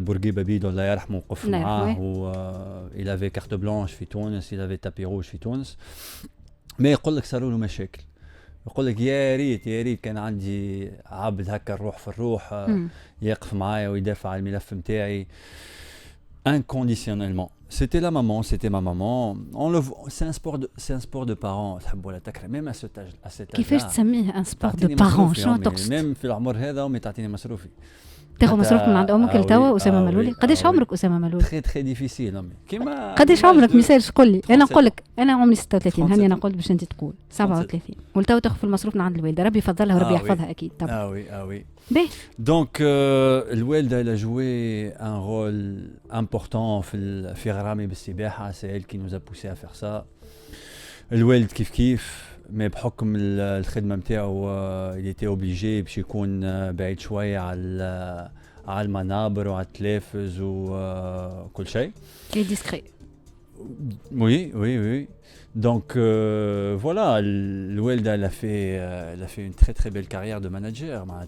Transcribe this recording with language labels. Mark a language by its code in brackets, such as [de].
[ar] بورقيبة بيدو الله يرحمه وقف معاه، وإل افي كارت بلانش في تونس، إل افي تابي روج في تونس. ما يقول لك صاروا له مشاكل، يقول لك يا ريت كان عندي عبد هكا الروح في الروح يقف معايا ويدافع على الملف متاعي [fr] inconditionnellement. C'était ma maman. On le voit, c'est un sport de parents. [ar] تحب ولا تكره، [fr] même à cet âge. [ar] كيفاش تسميه [fr] un sport de parents؟ [ar] شنو تقصد؟ [fr] même [ar] في العمر هذا أمي تعطيني مصروفي. تاخذ مصروف من عند امك لتوا؟ اسامه ملولي قداش عمرك اسامه ملولي؟ تري ديفيسيل امي. كيما قداش عمرك؟ مثال قول لي. انا نقول لك انا عمري 36. هاني انا قلت باش انت تقول 37 ولتوا تاخذ في المصروف من عند الوالده، ربي يفضلها وربي يحفظها اكيد طبعا. [fr] وي [ar] باهي. دونك الوالده [fr] elle a joué un rôle important [ar] في غرامي بالسباحه. [fr] c'est elle qui nous a poussé à faire ça. [ar] الوالد كيف ما بحكم الخدمه نتاعو [fr] il était obligé [ar] باش يكون بعيد شويه على المنابر وعلى التلفز وكل شيء. [fr] كي ديسكري. Oui. Donc voilà, Louelda elle a fait une très très belle carrière de manager.